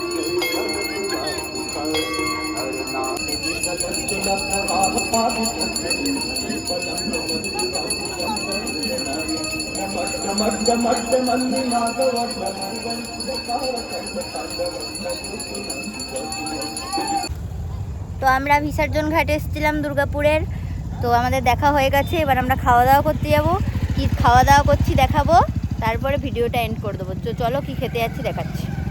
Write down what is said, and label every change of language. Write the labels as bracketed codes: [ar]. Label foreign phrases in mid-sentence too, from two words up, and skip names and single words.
[bn] हर नाम विदित प्रवाह पादु मध्य मंदि माधव তো আমরা বিসর্জন ঘাটে এসেছিলাম দুর্গাপুরের। তো আমাদের দেখা হয়ে গেছে, এবার আমরা খাওয়া দাওয়া করতে যাব। কি খাওয়া দাওয়া করছি দেখাবো, তারপরে ভিডিওটা এন্ড করে দেবো। তো চলো কি খেতে যাচ্ছি দেখাচ্ছি।